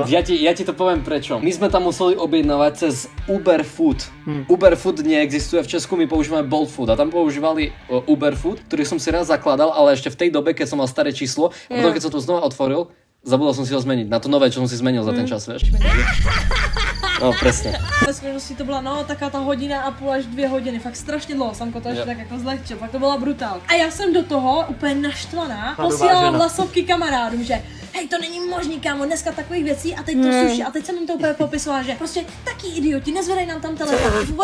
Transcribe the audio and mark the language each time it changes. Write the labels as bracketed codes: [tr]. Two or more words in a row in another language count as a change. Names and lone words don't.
[sk] Ja ti to poviem prečo. My sme tam museli objednávať cez Uber Food. Uber Food neexistuje v Česku, my používame Bolt Food a tam používali Uber Food, ktorý som si raz zakladal, ale ešte v tej dobe, keď som mal staré číslo, a potom keď som to znova otvoril, zabudol som si ho zmeniť na to nové, čo som si zmenil za ten čas, vieš. No, presne. [cs] Ve skutečnosti to byla no taká ta hodina a půl až 2 hodiny, fakt strašně dlouho, Samko to ještě tak jako zlehčil, fakt to byla brutál. A já jsem do toho úplně naštvaná posílala hlasovky kamarádům, že hej, to není možný, kámo, dneska takových věcí a teď to sushi a teď jsem jim to úplně popisovala, že prostě taky idioti, nezvedají nám tam telefon.